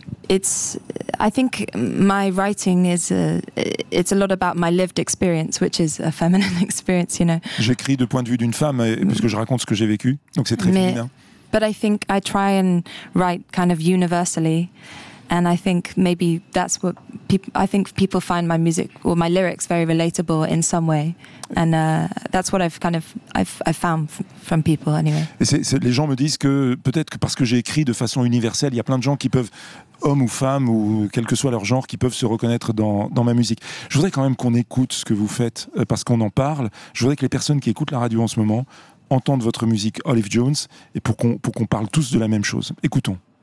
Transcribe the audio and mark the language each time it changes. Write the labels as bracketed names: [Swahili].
[English] I think my writing is a lot about my lived experience, which is a feminine experience, you know. [French] J'écris de point de vue d'une femme, parce que je raconte ce que j'ai vécu, donc c'est très féminin. [English] But I think I try and write kind of universally, and I think maybe that's what I think people find my music or my lyrics very relatable in some way, and that's what I've found from people anyway. [French] Les gens me disent que peut-être que parce que j'ai écrit de façon universelle, il y a plein de gens qui peuvent hommes ou femmes, ou quel que soit leur genre, qui peuvent se reconnaître dans ma musique. Je voudrais quand même qu'on écoute ce que vous faites, parce qu'on en parle. Je voudrais que les personnes qui écoutent la radio en ce moment entendent votre musique Olive Jones, et pour qu'on parle tous de la même chose. Écoutons.